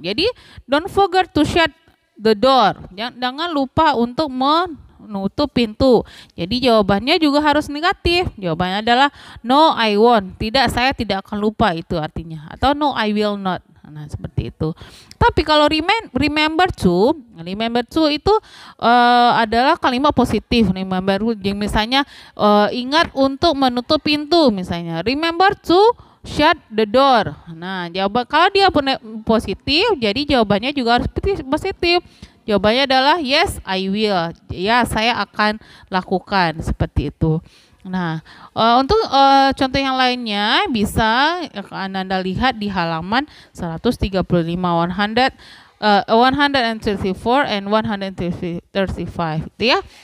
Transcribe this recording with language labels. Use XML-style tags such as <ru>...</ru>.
<en>Jadi don't forget to shut the door.</en> <id>Jangan lupa untuk menutup pintu. Jadi jawabannya juga harus negatif. Jawabannya adalah</id> <en>no I won't.</en> <id>Tidak, saya tidak akan lupa, itu artinya. Atau</id> <en>no I will not.</en> <id>Nah, seperti itu. Tapi kalau remember to itu adalah kalimat positif. Remember to, misalnya ingat untuk menutup pintu misalnya.</id> <en>Remember to shut the door.</en> <id>Nah, jawaban kalau dia positif, jadi jawabannya juga harus positif. Jawabannya adalah</id> <en>yes, I will.</en> <id>Ya, saya akan lakukan, seperti itu. Nah, untuk contoh yang lainnya bisa Anda lihat di halaman 135, 134 and 135 itu ya.</id>